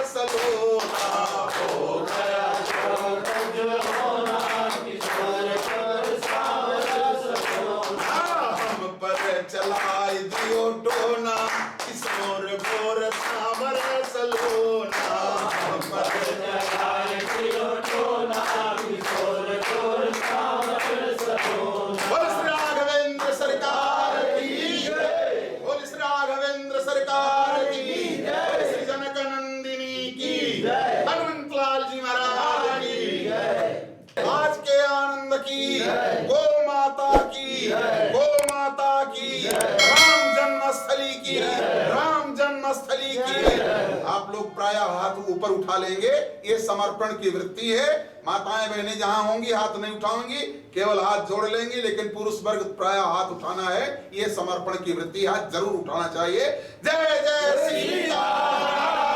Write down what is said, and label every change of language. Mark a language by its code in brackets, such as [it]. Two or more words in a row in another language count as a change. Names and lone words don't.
[hi] सलोना, हो गया जो कुछ होना, किशोर गोर सांवर सलोना, हम पर चलाई दियो टोना, किशोर गोर सांवर सलोना, हम पर चलाई दियो टोना, किशोर गोर सांवर सलोना। बोल श्री राघवेंद्र सरकार की जय, बोल श्री राघवेंद्र सरकार की जय, श्री जनक नंदिनी की जय, हनुमंत लाल जी महाराज की जय, आज के आनंद की गो माता की, गो माता की, राम जन्मस्थली की, राम जन्मस्थली की। आप लोग प्रायः हाथ ऊपर उठा लेंगे, ये समर्पण की वृत्ति है। माताएं बहनें जहां होंगी हाथ नहीं उठाएंगी, केवल हाथ जोड़ लेंगी, लेकिन पुरुष वर्ग प्रायः हाथ उठाना है, ये समर्पण की वृत्ति, हाथ जरूर उठाना चाहिए। जय जय श्री राम।